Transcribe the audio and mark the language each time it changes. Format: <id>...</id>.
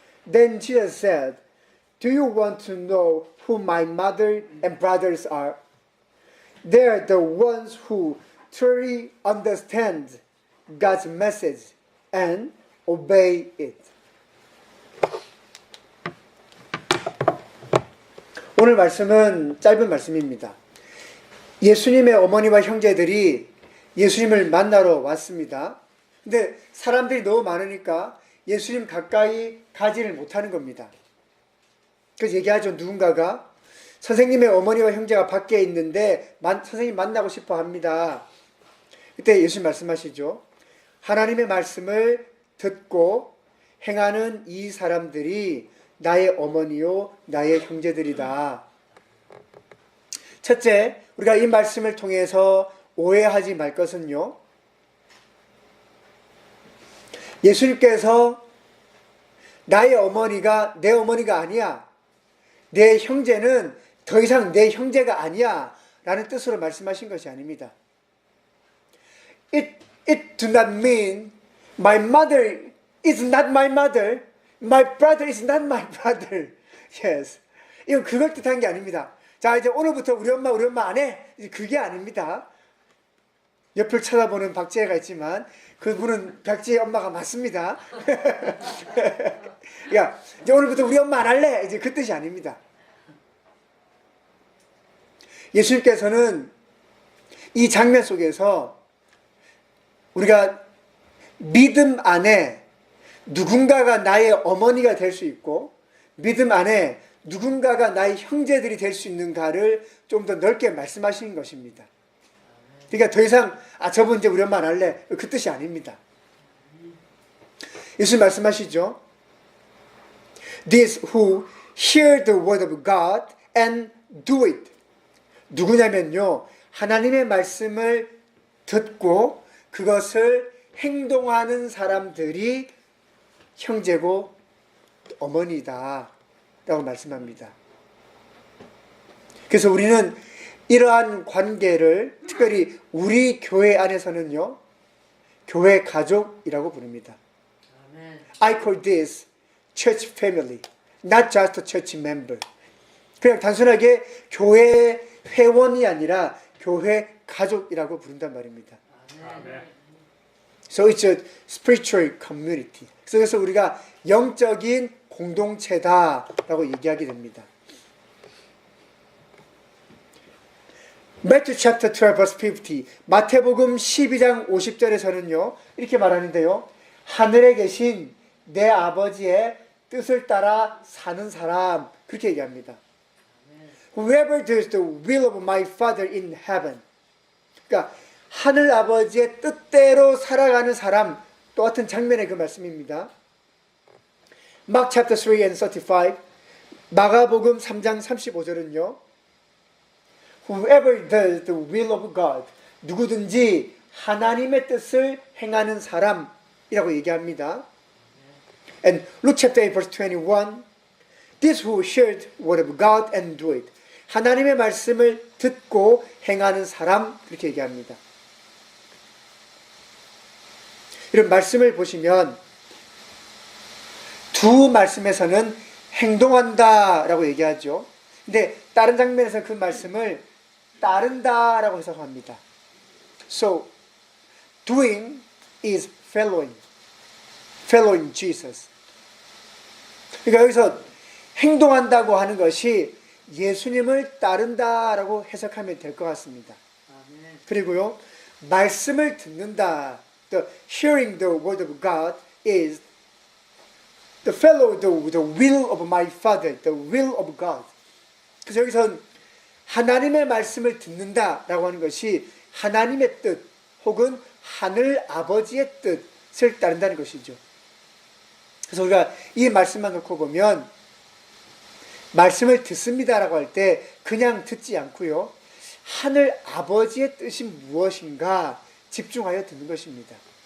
<en>Then Jesus said, "Do you want to know who my mother and brothers are? They are the ones who truly understand God's message and obey it."</en> <ko>오늘 말씀은 짧은 말씀입니다. 예수님의 어머니와 형제들이 예수님을 만나러 왔습니다. 근데 사람들이 너무 많으니까 예수님 가까이 가지를 못하는 겁니다. 그래서 얘기하죠. 누군가가 선생님의 어머니와 형제가 밖에 있는데 선생님 만나고 싶어 합니다. 그때 예수님 말씀하시죠. 하나님의 말씀을 듣고 행하는 이 사람들이 나의 어머니요 나의 형제들이다. 첫째, 우리가 이 말씀을 통해서 오해하지 말 것은요, 예수님께서 나의 어머니가 내 어머니가 아니야, 내 형제는 더 이상 내 형제가 아니야 라는 뜻으로 말씀하신 것이 아닙니다.</ko> <en>It do not mean my mother is not my mother, my brother is not my brother. Yes.</en> <ko>이건 그걸 뜻한 게 아닙니다. 자, 이제 오늘부터 우리 엄마 안 해. 그게 아닙니다. 옆을 쳐다보는 박지혜가 있지만 그분은 박지혜 엄마가 맞습니다. 야, 이제 오늘부터 우리 엄마 안 할래. 이제 그 뜻이 아닙니다. 예수님께서는 이 장면 속에서 우리가 믿음 안에 누군가가 나의 어머니가 될 수 있고 믿음 안에 누군가가 나의 형제들이 될 수 있는가를 좀 더 넓게 말씀하시는 것입니다. 그러니까 더 이상 저분 이제 우리 엄마 안 할래 그 뜻이 아닙니다. 예수님 말씀하시죠.</ko> <en>These who hear the word of God and do it.</en> <ko>누구냐면요, 하나님의 말씀을 듣고 그것을 행동하는 사람들이 형제고 어머니다 라고 말씀합니다. 그래서 우리는 이러한 관계를 특별히 우리 교회 안에서는요, 교회 가족이라고 부릅니다.</ko> <en>I call this church family, not just a church member.</en> <ko>그냥 단순하게 교회 회원이 아니라 교회 가족이라고 부른단 말입니다.</ko> <en>So it's a spiritual community.</en> <ko>그래서 우리가 영적인 공동체다라고 얘기하게 됩니다.</ko> <en>Matthew chapter 12 verse 50.</en> <ko>마태복음 12장 50절에서는요. 이렇게 말하는데요. 하늘에 계신 내 아버지의 뜻을 따라 사는 사람, 그렇게 얘기합니다.</ko> <en>Whoever does the will of my Father in heaven.</en> <ko>그러니까 하늘 아버지의 뜻대로 살아가는 사람, 똑같은 장면의 그 말씀입니다.</ko> <en>Mark chapter 3 and 35.</en> <ko>마가복음 3장 35절은요.</ko> <en>Whoever does the will of God.</en> <ko>누구든지 하나님의 뜻을 행하는 사람이라고 얘기합니다.</ko> <en>And Luke chapter 8 verse 21. This who hear the word of God and do it.</en> <ko>하나님의 말씀을 듣고 행하는 사람, 그렇게 얘기합니다. 이런 말씀을 보시면 두 말씀에서는 행동한다 라고 얘기하죠. 근데 다른 장면에서 그 말씀을 따른다 라고 해석합니다.</ko> <en>So, doing is following. Following Jesus.</en> <ko>그러니까 여기서 행동한다고 하는 것이 예수님을 따른다 라고 해석하면 될 것 같습니다. 그리고요, 말씀을 듣는다.</ko> <en>The hearing the word of God is the follow the will of my Father, the will of God.</en> <ko>그래서 여기선 하나님의 말씀을 듣는다라고 하는 것이 하나님의 뜻 혹은 하늘 아버지의 뜻을 따른다는 것이죠. 그래서 우리가 이 말씀만 놓고 보면 말씀을 듣습니다라고 할 때 그냥 듣지 않고요, 하늘 아버지의 뜻이 무엇인가 집중하여 듣는 것입니다.</ko>